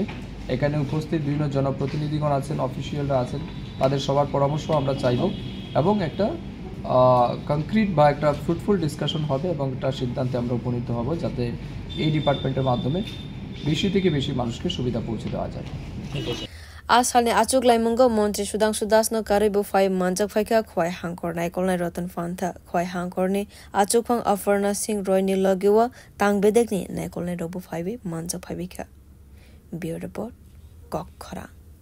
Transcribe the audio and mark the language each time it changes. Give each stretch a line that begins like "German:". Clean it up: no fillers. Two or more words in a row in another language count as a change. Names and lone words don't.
Bangla: এখানে উপস্থিত বিভিন্ন জনপ্রতিনিধিগণ আছেন অফিসিয়ালরা আছেন তাদের সবার পরামর্শ আমরা চাইব এবং একটা কংক্রিট বা একটা
English: fruitful discussion
Bangla: হবে এবং একটা সিদ্ধান্তে আমরা উপনীত হব যাতে এই ডিপার্টমেন্টের মাধ্যমে বেশি থেকে বেশি মানুষকে সুবিধা পৌঁছে দেওয়া যায়।
Kok Borok: Asalni achuk laimungo Montri Sudhanshu Das no karibu fai manjak phaika khwai hangkor naikolnai Ratan Phantha khwai hangkorni achuk phang Afarna Singh Roy ni logiwa tangbedekni naikolnai robu phaibi manjak phaibika.
English: Bureau report
Kok Borok: Kokkhara.